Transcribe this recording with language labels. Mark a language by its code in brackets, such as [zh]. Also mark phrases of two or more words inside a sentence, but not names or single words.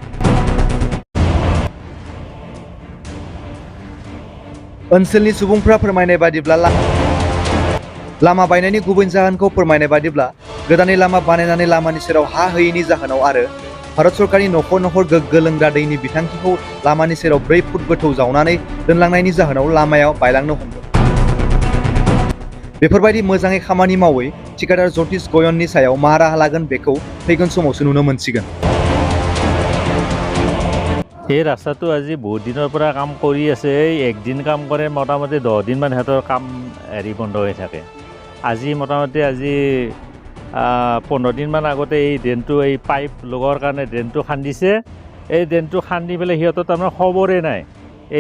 [brx] ओनसोलनि सुबुंफ्रा फोरमायनाय बादिब्ला लामा बायनायनि गुबै जाहोनखौ फोरमायनाय बादिब्ला गोदानै लामा बानायनानै लामानि सेराव हा होयैनि जाहोनाव आरो भारत सरकारनि नखर नखर गोग्गो लोंग्रा दैनि बिथांखिखौ लामानि सेराव 4 फुट गोथौ जावनानै दोनलांनायनि जाहोनाव लामायाव बायलांनो हमदों बेफोरबायदि मोजाङै खामानि मावै ठिकादार ज्योतिष गयननि सायाव मा राहा लागोन बेखौ फैगोन समावसो नुनो मोनसिगोन [as] এই ৰাস্তাটো আজি বহুত দিনৰ পৰা কাম কৰি আছে এই একদিন কাম কৰে মোটামুটি 10 দিন মান হেতৰ কাম বন্ধ হৈ থাকে আজি মোটামুটি আজি 15 দিন মান আগতে এই ড্ৰেনটো এই পাইপ লগৰ কাৰণে ড্ৰেনটো খান্দিছে এই ড্ৰেনটো খান্দি পেলাই সিহঁতৰ তাৰমানে খবৰে নাই এই